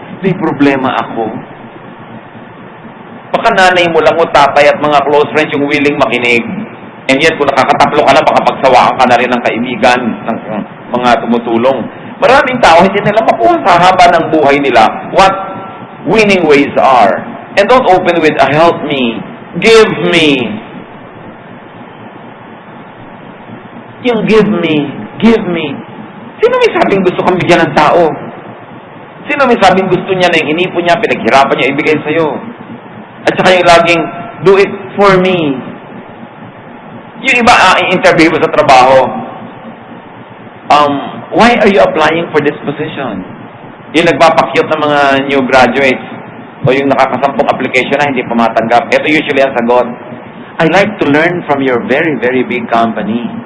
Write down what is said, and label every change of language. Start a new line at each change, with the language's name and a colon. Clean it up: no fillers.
Filipino: May problema ako. Baka nanay mo lang o tatay at mga close friends yung willing makinig.
English: And yet,
Filipino: kung nakakataplo ka na, baka pagsawaan ka na rin ng kaibigan, ng mga tumutulong. Maraming tao, hindi nila makuha sa haba ng buhay nila
English: what winning ways are. And don't open with, help me, give me.
Filipino: Yung
English: give me.
Filipino: Sino may sabing gusto kang bigyan ng tao? Sino may sabing gusto niya na yung inipon niya, pinaghirapan niya, ibigay sa'yo? At saka yung laging,
English: do it for me.
Filipino: Yung iba,
English: interview
Filipino: mo sa trabaho,
English: why are you applying for this position?
Filipino: Yung nagpapakyot ng mga
English: new graduates,
Filipino: o yung nakakasampung application na hindi pa matanggap, ito usually ang sagot,
English: I like to learn from your very, very big company.